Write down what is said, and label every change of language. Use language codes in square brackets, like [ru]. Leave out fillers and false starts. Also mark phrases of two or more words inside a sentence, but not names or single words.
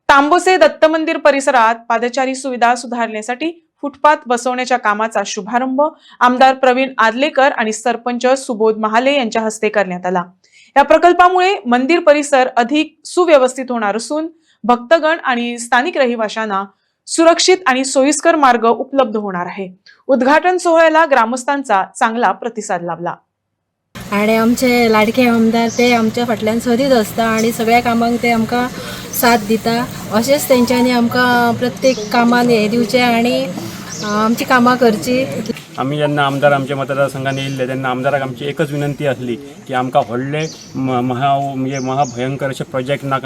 [mr] तांबोसे दत्त मंदिर परिसरात पादचारी सुविधा सुधारण्यासाठी फुटपाथ बसवण्याच्या कामाचा शुभारंभ आमदार प्रवीण आदलेकर आणि सरपंच सुबोध महाले यांच्या हस्ते करण्यात आला। या प्रकल्पामुळे मंदिर परिसर अधिक सुव्यवस्थित होणार असून भक्तगण आणि स्थानिक रहिवाशांना सुरक्षित आणि सोयीस्कर मार्ग उपलब्ध होणार आहे। उद्घाटन सोहळ्याला ग्रामस्थांचा चांगला प्रतिसाद लाभला। [kok] आणि आमचे लाडके आमदार ते आमच्या फाटल्यान सदीत असता आणि सगळ्या कामांक ते आमकां साथ दिता। अशेंच तेंच्यांनी आमकां प्रत्येक कामान हे दिवचे आणि आमची कामां करची। आम्ही जेन्ना आमदार आमच्या मतदारसंघात येयल्ले तेन्ना आमदाराक आमची एकच विनंती आसली की आमकां व्हडले म्हणजे महाभयंकर असे प्रोजेक्ट नाका।